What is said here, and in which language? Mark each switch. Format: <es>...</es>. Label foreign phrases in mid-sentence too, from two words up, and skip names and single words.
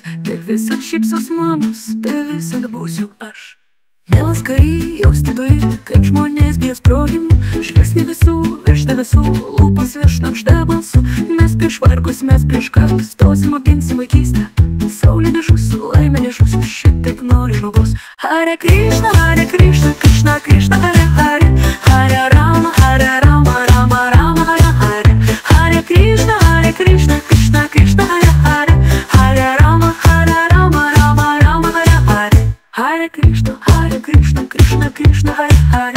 <lt>Tai visad šypsos mamos, tai visad būsiu aš. Mielas kary, jausti turi, kaip žmonės bijo sprogimų. Žvilgsnį visų, virš debesų, lūpos virš šnabžda balsų. Mes prieš vargus, mes prieš karus, stosim apginsim vaikystę. Saulė nežus, laimė nežus, šitaip nori žmogus.</lt> <sa>Hare Krishna, Krishna, Krishna, Hare Hare. Hare Rama, Rama, Rama, Hare Hare. Hare Krishna, Krishna, Krishna, Hare Hare. Hare Rama, Rama, Rama, Hare Hare. Hare Krishna, Krishna, Krishna, Hare Hare.</sa>